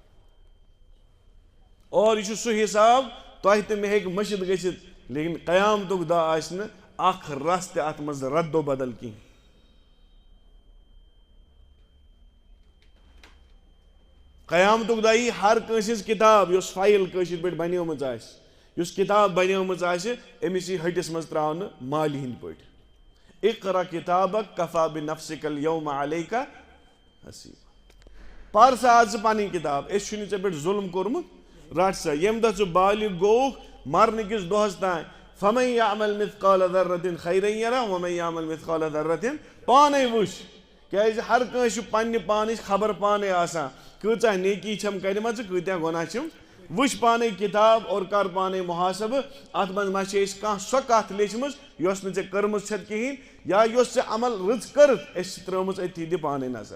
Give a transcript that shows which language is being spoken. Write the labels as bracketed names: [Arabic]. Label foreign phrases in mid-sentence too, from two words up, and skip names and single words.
[Kashmiri] اور یہِ چھُ سُہ حساب تۄہہِ تہٕ مےٚ ہیٚکہِ مٔشِد گٔژھِتھ لیکن قیامتُک دۄہ آسہِ نہٕ اکھ رس تہِ اتھ منٛز ردو بدل کینٛہہ. قیامتُک دۄہ یی ہر کٲنٛسہِ ہٕنٛز کِتاب یۄس فایل کٲشِر پٲٹھۍ بنیٲمٕژ آسہِ یُس کِتاب بنیٲمٕژ آسہِ أمِس یی ۂٹِس منٛز ترٛاونہٕ مالہِ ہِنٛدۍ پٲٹھۍ. [Arabic] اقرا کِتابک کفا بنفسک اليوم علیکا حسیبا. [Kashmiri] پر سا آز ژٕ پنٕنۍ کِتاب أسۍ چھُنہٕ ژےٚ پٮ۪ٹھ ظُلم کوٚرمُت رٹ سا. ییٚمہِ دۄہ ژٕ بالغ گوٚوُکھ مرنہٕ کِس دۄہس تانۍ [Arabic] فمن یعمل مثقال ذرة خیرا یرہ ومن یعمل مثقال ذرة [Kashmiri] پانے وٕچھ کیازِ ہر کٲنٛسہِ چھُ پننہِ پانٕچ خبر پانے آسان کۭژاہ نیکی چھم کرِمژٕ کۭتیاہ گۄناہ چھِم. وٕچھ پانے کِتاب اور کر پانے محاسبہٕ اتھ منٛز ما چھِ أسۍ کانٛہہ سۄ کتھ لیچھمٕژ یۄس نہٕ ژےٚ کٔرمٕژ چھتھ کِہینۍ یا یۄس ژےٚ عمل رٕژ کٔرٕتھ أسۍ چھِ ترٲومٕژ أتھی دِ پانے نظر.